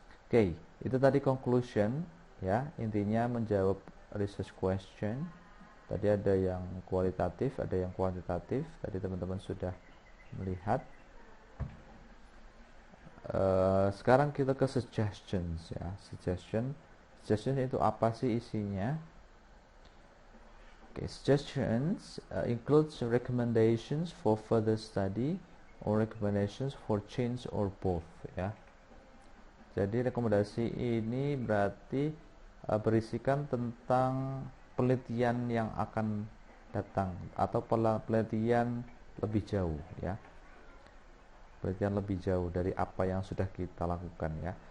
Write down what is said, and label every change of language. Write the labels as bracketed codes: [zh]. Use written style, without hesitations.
[id] Oke, itu tadi conclusion ya. Intinya menjawab research question. Tadi ada yang kualitatif, ada yang kuantitatif. Tadi teman-teman sudah melihat. Sekarang kita ke suggestions ya. Suggestion itu apa sih isinya? [en] Suggestions includes recommendations for further study or recommendations for change or both ya. [id] Jadi rekomendasi ini berarti berisikan tentang penelitian yang akan datang atau penelitian lebih jauh ya. Penelitian lebih jauh dari apa yang sudah kita lakukan ya.